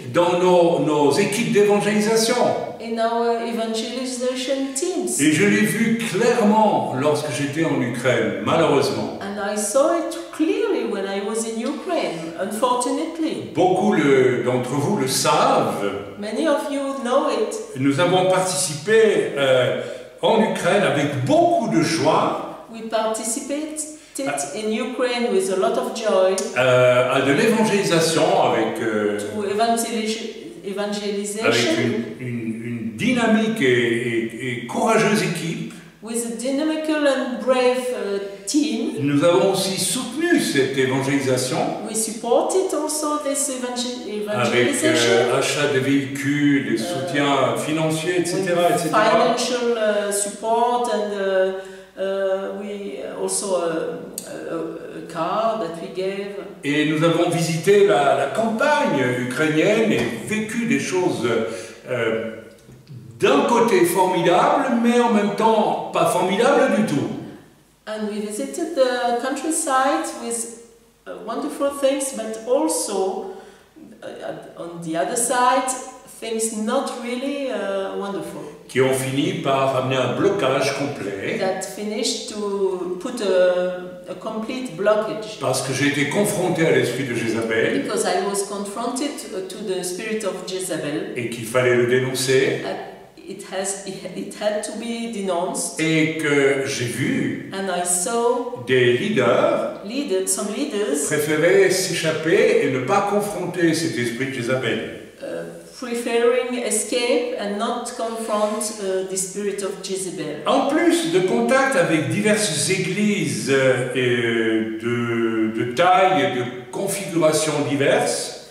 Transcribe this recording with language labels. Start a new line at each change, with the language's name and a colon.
French: dans nos équipes d'évangélisation.
English: in our evangelization teams.
French: Et je l'ai vu clairement lorsque j'étais en Ukraine, malheureusement.
English: And I saw it clearly when I was in Ukraine, unfortunately.
French: Beaucoup d'entre vous le savent.
English: Many of you know it.
French: Nous avons participé en Ukraine avec beaucoup de joie
English: We participated in Ukraine with a lot of joy
French: à de l'évangélisation avec
English: to evangelization
French: une dynamique et courageuse équipe.
English: with a dynamical and brave team.
French: Nous avons aussi soutenu cette évangélisation
English: We supported also this
French: avec
English: evangelization
French: achat de véhicules, des soutiens financiers, etc.
English: with
French: etc.
English: financial support and we also a car that we gave.
French: Et nous avons visité la campagne ukrainienne et vécu des choses d'un côté formidables, mais en même temps pas formidables du tout.
English: And we visited the countryside with wonderful things, but also on the other side, things not really wonderful.
French: Qui ont fini par amener un blocage complet.
English: That finished to put a complete blockage.
French: Parce que j'ai été confronté à l'esprit de Jézabel.
English: Because I was confronted to the spirit of Jezebel.
French: Et qu'il fallait le dénoncer.
English: It had to be denounced.
French: Et que j'ai vu
English: And I saw
French: des leaders
English: some leaders
French: préférer s'échapper et ne pas confronter cet esprit de Jézabel.
English: Preferring escape and not confront the spirit of Jezebel.
French: En plus de contacts avec diverses églises de taille et de configurations diverses,